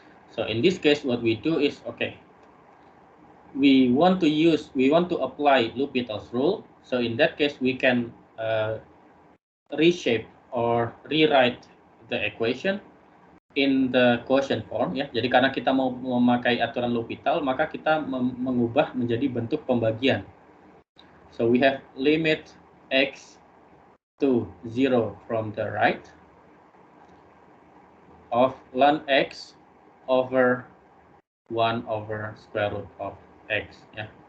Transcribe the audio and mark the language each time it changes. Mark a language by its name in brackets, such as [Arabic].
[English] So in this case, what we do is, okay, we want to apply Lupita's rule. So in that case, we can reshape or rewrite the equation in the quotient form, ya. [Indonesian] Jadi karena kita mau memakai aturan L'Hopital, maka kita mengubah menjadi bentuk pembagian. [English] So we have limit x to 0 from the right of ln x over 1 over square root of x, ya.